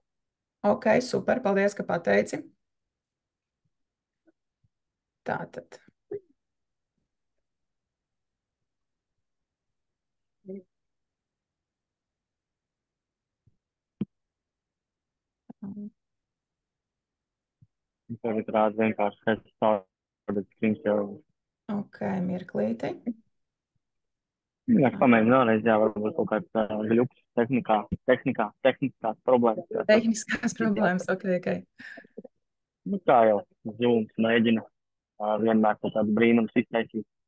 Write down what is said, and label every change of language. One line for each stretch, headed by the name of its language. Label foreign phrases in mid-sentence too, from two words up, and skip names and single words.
Latvian: Ok, super. Paldies, ka pateici. Tātad. Tagad rāda vienkārši
English: second screen share.
Latvian: Ok, mirklīti. Es pamēģinu vēlreiz, jā, varbūt kaut kāds gļuks tehniskās problēmas. Jā, tas Tehniskās problēmas. Ok, ok. nu, kā jau Zooms mēģina vienmēr kaut kādu brīnumu iztaisīt.